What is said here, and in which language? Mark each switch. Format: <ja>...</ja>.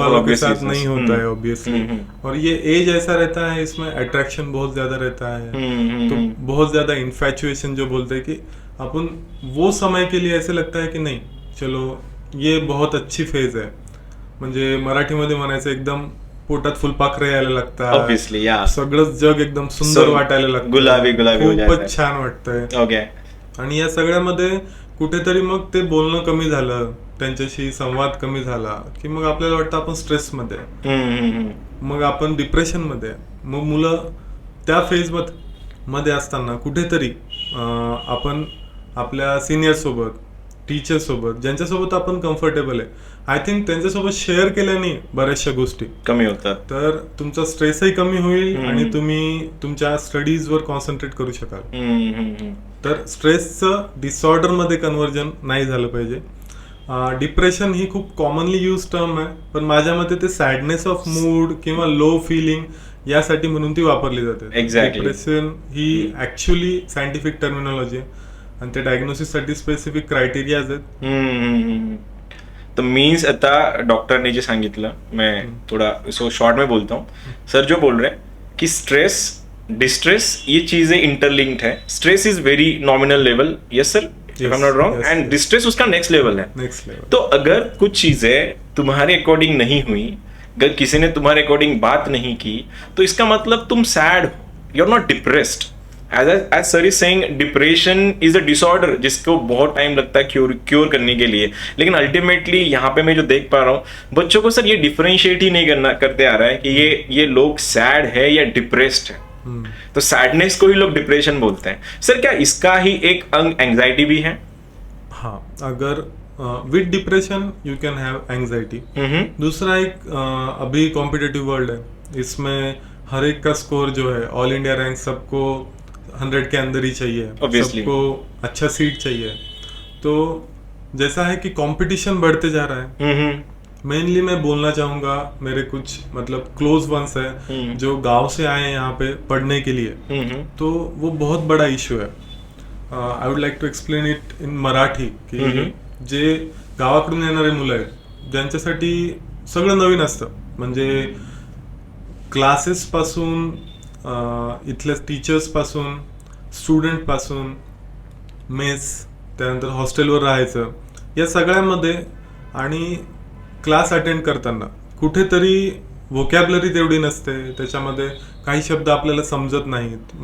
<hi>वालों के साथ नहीं होता है ऑब्वियसली. और ये एज ऐसा रहता है, इसमें अट्रैक्शन बहुत ज्यादा रहता है, तो बहुत ज्यादा इन्फैचुएशन जो बोलते हैं कि अपन वो समय के लिए ऐसे लगता है की नाही चलो ये बहुत अच्छी फेज</hi> <mr>आहे, म्हणजे मराठीमध्ये म्हणायचं एकदम पोटात फुलपाखरे यायला लागतात,</mr> <en>obviously,</en> <mr>सगळंच जग एकदम सुंदर वाटायला लागतं, गुलाबी खूपच छान वाटतंय.</mr> <en>Okay.</en> <mr>आणि या सगळ्यामध्ये कुठेतरी मग ते बोलणं कमी झालं, त्यांच्याशी संवाद कमी झाला की मग आपल्याला वाटतं आपण स्ट्रेसमध्ये, मग आपण डिप्रेशनमध्ये. मग मुलं त्या फेज मध्ये असताना कुठेतरी आपण आपल्या सिनियर सोबत, टीचर सोबत, ज्यांच्यासोबत आपण कम्फर्टेबल आहे, आय थिंक त्यांच्यासोबत शेअर केल्याने बऱ्याचशा गोष्टी कमी होतात, तर तुमचा स्ट्रेसही कमी होईल आणि तुम्ही तुमच्या स्टडीजवर कॉन्सन्ट्रेट करू शकाल. तर स्ट्रेसचं डिसऑर्डर मध्ये कन्वर्जन नाही झालं पाहिजे. डिप्रेशन ही खूप कॉमनली यूज टर्म आहे, पण माझ्या मते ते सॅडनेस ऑफ मूड किंवा लो फिलिंग यासाठी म्हणून ती वापरली जाते. डिप्रेशन ही ऍक्च्युअली सायंटिफिक टर्मिनॉलॉजी आहे आणि त्या डायग्नोसिस साठी स्पेसिफिक क्रायटेरियाज आहेत.</mr> <hi>तो मीन्स</hi> <mr>आता डॉक्टर ने जो सांगितलं,</mr> <hi>मैं थोड़ा सो शॉर्ट में बोलता हूँ. सर जो बोल रहे हैं कि स्ट्रेस डिस्ट्रेस ये चीजें इंटरलिंक्ड है.</hi> <en>stress is very nominal level, yes sir, if I am not wrong, and distress</en> <hi>उसका नेक्स्ट लेवल है. तो अगर कुछ चीजें तुम्हारे अकॉर्डिंग नहीं हुई, अगर किसी ने तुम्हारे अकॉर्डिंग बात नहीं की, तो इसका मतलब तुम सैड हो,</hi> <en>You are not depressed. as sir is saying, depression is a disorder</en> <hi>जिसको बहुत टाइम लगता है क्योर करने के लिए. लेकिन अल्टीमेटली यहाँ पे मैं जो देख पा रहा हूँ, बच्चों को सर ये डिफरेंशिएट ही नहीं करते आ रहा है कि ये लोग सैड है या डिप्रेस्ड है. तो सैडनेस को ही लोग डिप्रेशन बोलते हैं. सर क्या इसका ही एक अंग एंजाइटी भी है?</hi> <en>हाँ, अगर with depression you can have anxiety.</en> <hi>दूसरा एक अभी कॉम्पिटिटिव वर्ल्ड है, इसमें हर एक का स्कोर जो है, ऑल इंडिया रैंक सबको 100 के अंदर ही चाहिए, सबको अच्छा सीट चाहिए. तो जैसा है कि कंपटीशन बढ़ते जा रहा है, मेनली मैं बोलना चाहूंगा मेरे कुछ मतलब क्लोज वंस है जो गांव से आए हैं यहाँ पे पढ़ने के लिए, तो वो बहुत बड़ा इश्यू है.</hi> <en>I would like to explain it in Marathi</en> <mr>की जे गावाकडून येणारे मुलं आहेत ज्यांच्यासाठी सगळं नवीन असतं, म्हणजे क्लासेस पासून, इथल्या टीचर्स पासून, स्टुडंट पासून, मेस, त्यानंतर हॉस्टेलवर राहायचं, या सगळ्यामध्ये आणि क्लास अटेंड करताना कुठेतरी व्होकॅब्युलरी तेवढी नसते, त्याच्यामध्ये काही शब्द आपल्याला समजत नाहीत.</mr>